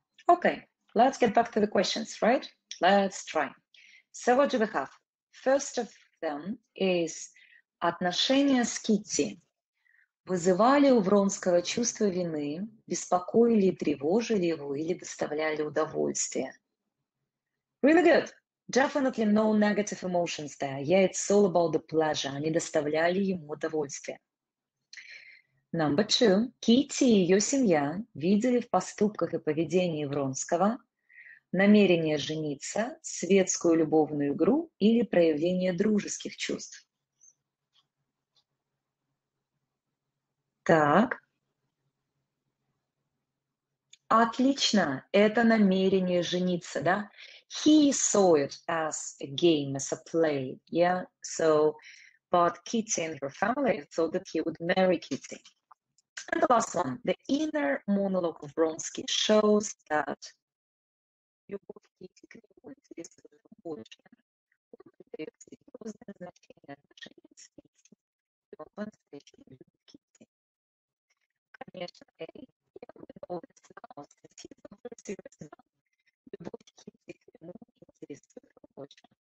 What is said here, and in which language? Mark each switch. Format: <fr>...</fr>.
<en>Okay, let's get back to the questions, right? Let's try. So what do we have? First of them is</en> <ru>отношения с Китти. Вызывали у Вронского чувство вины, беспокоили и тревожили его или доставляли удовольствие?</ru> <en>Really good. Definitely no negative emotions there. Yeah, it's all about the pleasure.</en> <ru>Они доставляли ему удовольствие.</ru> <en>Number 2.</en> <ru>Китти и ее семья видели в поступках и поведении Вронского намерение жениться, светскую любовную игру или проявление дружеских чувств. Так. Отлично. Это намерение жениться, да?</ru> <en>He saw it as a game, as a play, yeah? So, but Kitty and her family thought that he would marry Kitty. And the last one, the inner monologue of Vronsky shows that</en> <ru>любовь к Кити к нему интересует его больше. Он придает серьезное значение отношениям с Кити, и он по-настоящему любит Кити. Конечно, Эй, я бы</ru> <en>always now, since he's not very serious now,</en> <ru>любовь к Кити к нему интересует его больше.</ru>